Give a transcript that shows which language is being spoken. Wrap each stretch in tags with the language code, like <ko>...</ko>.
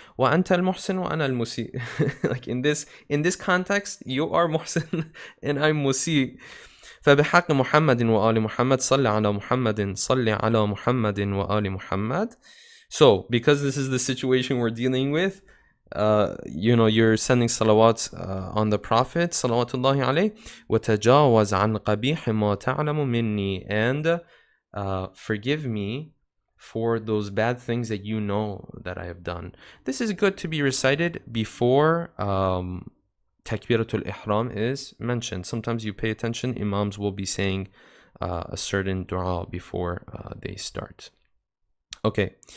<ar>Wa anta al muhsin wa ana al musi.</ar> <en>Like in this context, you are muhsin and I'm musi.</en> <ar>فبحق محمد وآل محمد صل على محمد صل على محمد وآل محمد.</ar> <en>So because this is the situation we're dealing with, you're sending salawats on the Prophet salawatullahi alayhi.</en> <ar>وتجاوز عن قبيح ما تعلم مني.</ar> <en>And forgive me for those bad things that you know that I have done. This is good to be recited before Takbiratul Ihram is mentioned. Sometimes you pay attention, Imams will be saying a certain dua before they start. Okay.</en>